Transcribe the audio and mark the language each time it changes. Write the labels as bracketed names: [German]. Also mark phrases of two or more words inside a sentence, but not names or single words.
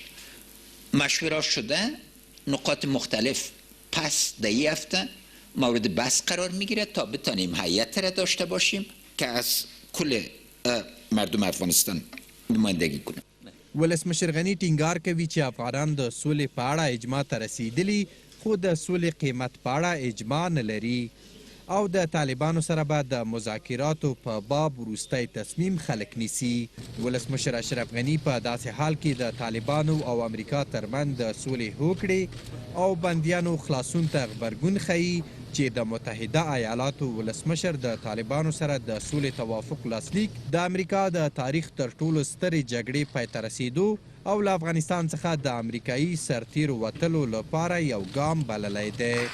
[Persian] مشوره شده نقاط مختلف پس در این هفته مورد بحث قرار میگیره تا بتانیم هیئت را داشته باشیم که از کل مردم افغانستان نمایندگی کنه. [Pashto] ولسمشر غني ټینګار کوي چې افغانان د سولې په اړه اجماع ته رسیدلي خو د سولې قیمت په اړه اجماع نه لري او د طالبانو سره به د مذاکراتو په باب وروستی تصمیم خلک نیسي. ولسمشر اشرف غني په داسې حال کې د طالبانو او امریکا ترمنځ د سولې هوکړې او بندیانو خلاصون ته غبرګون ښیي چې د متحده ایالاتو ولسمشر د طالبانو سره د سولې توافق لاسلیک د امریکا د تاریخ تر ټولو سترې جګړې پای ته رسیدو او له افغانستان څخه د امریکایي سرتیرو وتلو لپاره یو ګام بللی دی.